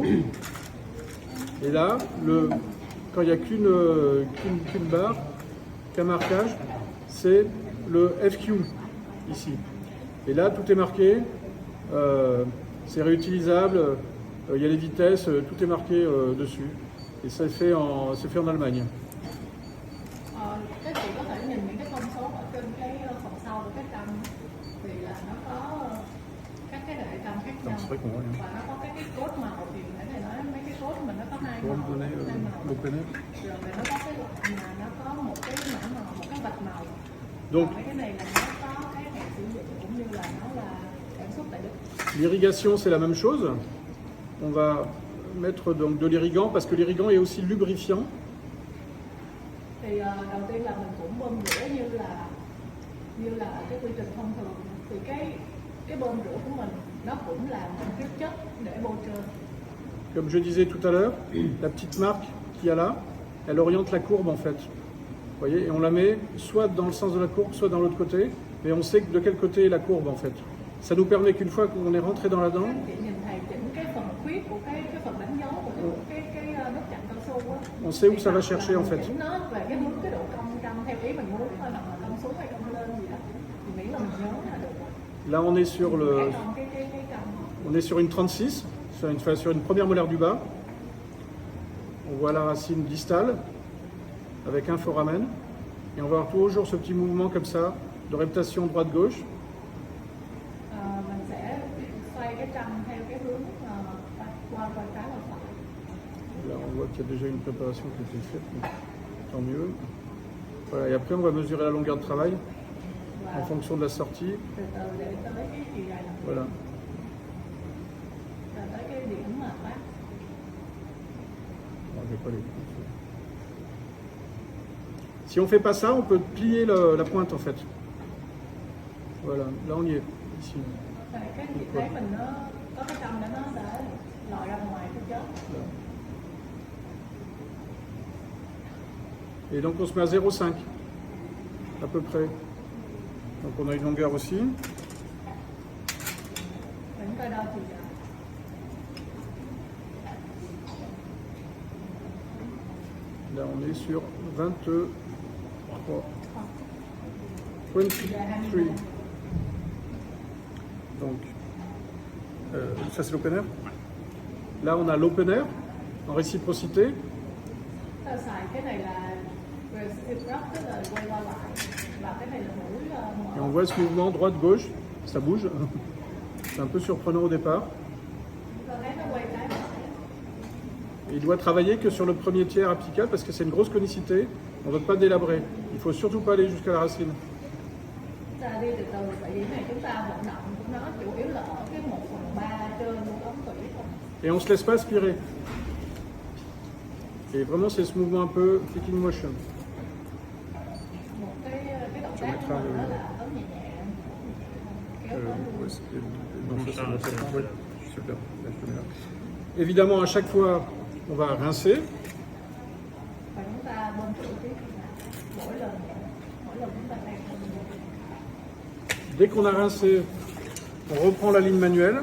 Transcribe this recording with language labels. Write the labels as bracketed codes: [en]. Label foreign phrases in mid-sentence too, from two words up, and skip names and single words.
[fr] Et là, quand il n'y a qu'une barre, qu'un marquage, c'est le FQ ici. Et là, tout est marqué, c'est réutilisable, il y a les vitesses, tout est marqué dessus. Et ça c'est fait en Allemagne. [vi] Các chị có thể nhìn những cái thông số ở trên cái phần sau của cái cam thì là nó có các cái hệ cam khác nhau và nó có các cái code màu thì nãy thầy nói mấy cái code mình nó có hai màu, rồi nó có cái loại mà nó có một cái mã màu, một cái vạch màu. [fr] Donc, [vi] mấy cái này là nó có cái hạn sử dụng cũng như là nó là sản xuất tại Đức. [fr] L'irrigation c'est la même chose. On va mettre donc de l'irrigant parce que l'irrigant est aussi lubrifiant. [vi] Thì đầu tiên là mình cũng bơm rửa như là cái quy trình thông thường thì cái bơm rửa của mình nó cũng là một cái chất để bôi trơn. [fr] Comme je disais tout à l'heure, la petite marque qu'il y a là, elle oriente la courbe en fait. Vous voyez, et on la met soit dans le sens de la courbe, soit dans l'autre côté, mais on sait de quel côté est la courbe en fait. Ça nous permet qu'une fois qu'on est rentré dans la dent, [vi] Chị nhìn thầy chỉnh cái phần khuyết của cái phần đánh dấu của cái nút chặn cao su á. [fr] on sait où ça va chercher en fait. [vi] Chỉnh nó về cái hướng cái độ cong theo ý mình muốn thôi, hoặc là cong xuống hay cong lên gì đó. Thì miễn là mình nhớ là được. [fr] Là on est sur [vi] Cái cong. [fr] on est sur une 36, sur une première molaire du bas. On voit la racine distale avec un foramen. Et on va avoir toujours ce petit mouvement comme ça de reptation droite-gauche. [vi] Mình sẽ xoay cái cong theo cái hướng qua trái và phải. [fr] Là on voit qu'il y a déjà une préparation qui a été faite, donc tant mieux. Voilà, et après on va mesurer la longueur de travail en fonction de la sortie. [vi] Từ từ để tới cái chiều dài làm việc. [fr] Voilà. [vi] Tới cái điểm mà bác. [fr] Alors, je vais pas les couper. Si on ne fait pas ça, on peut plier la pointe en fait. Voilà, là on y est, ici. [vi] Cái vị thế mình nó có cái cong để nó sẽ lòi ra ngoài cái chớp. [fr] Et donc on se met à 0,5 à peu près. Donc on a une longueur aussi. [vi] Mình coi đo chiều dài. [fr] Là on est sur 23. 23. Donc ça c'est l' [en] open air. [fr] Là on a l' [en] open air [fr] en réciprocité. [vi] Ta xài cái này là reciproc, tức là quay qua lại, và cái này là mũi [fr] Et on voit ce mouvement droite-gauche, ça bouge. C'est un peu surprenant au départ. [vi] ta thấy nó quay trái phải. [fr] Et il doit travailler que sur le premier tiers apical parce que c'est une grosse conicité. On ne veut pas délabrer. Il ne faut surtout pas aller jusqu'à la racine. [vi] Ta đi từ từ, tại vì này chúng ta vận động của nó chủ yếu là ở cái 1/3 trên của ống tủy thôi. [fr] Et on ne se laisse pas aspirer. Et vraiment c'est ce mouvement un peu [en] flicking motion. [vi] Một cái động tác của mình đó là ấn nhẹ nhẹ kéo tới luôn. [fr] Non, ça, c'est la tête. Ouais, super. Là, je te mets là. Évidemment, à chaque fois, on va rincer. [vi] Và chúng ta bơm thử tiếp mỗi lần chúng ta thay. [fr] Dès qu'on a rincé, on reprend la ligne manuelle.